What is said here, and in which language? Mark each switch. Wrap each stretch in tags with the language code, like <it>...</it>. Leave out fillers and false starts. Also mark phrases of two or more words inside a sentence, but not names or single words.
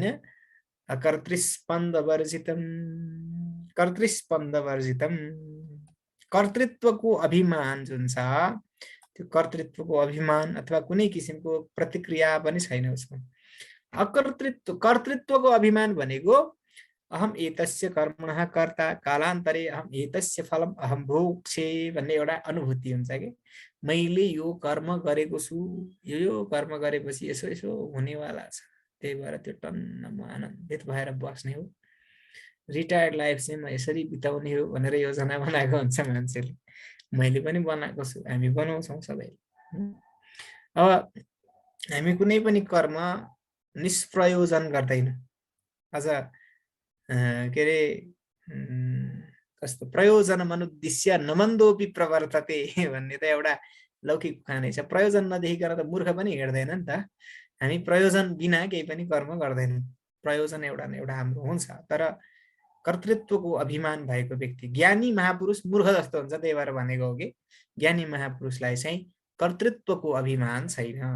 <sa>कर्तृस्पन्दवर्जितम, कर्तृस्पन्दवर्जितम,</sa> <ne>कर्तृत्वको अभिमान जुन छ, त्यो कर्तृत्वको अभिमान अथवा कुनै किसिमको प्रतिक्रिया पनि छैन उसमा। कर्तृत्वको अभिमान भनेको</ne> <sa>अहम एतस्य कर्मणः कर्ता कालान्तरे अहम एतस्य फलम अहम भोक्ष्ये</sa> <ne>भन्ने एउटा अनुभूति हुन्छ कि मैले यो कर्म गरेको छु, यो कर्म गरेपछि यसो यसो हुनेवाला छ, त्यही भएर त्यो टन्न म आनन्दित भएर बस्ने हो,</ne> <en>retired life</en> <ne>चाहिँ म यसरी बिताउने हो भनेर योजना बनाएको हुन्छ मान्छेले। मैले पनि बनाएको छु, हामी बनाउँछौँ सबैले। अब हामी कुनै पनि कर्म निष्प्रयोजन गर्दैन। अझ के अरे कस्तो</ne> <sa>प्रयोजन मनुद्दिश्य नमन्दोपि प्रवर्तते</sa> <ne>भन्ने त एउटा लौकिक उखानै छ। प्रयोजन नदेखिकन त मूर्ख पनि हिँड्दैन नि त। हामी प्रयोजन बिना केही पनि कर्म गर्दैनौँ। प्रयोजन एउटा न एउटा हाम्रो हुन्छ। तर कर्तृत्वको अभिमान भएको व्यक्ति, ज्ञानी महापुरुष मूर्ख जस्तो हुन्छ, त्यही भएर भनेको हो कि ज्ञानी महापुरुषलाई चाहिँ कर्तृत्वको अभिमान छैन।</ne>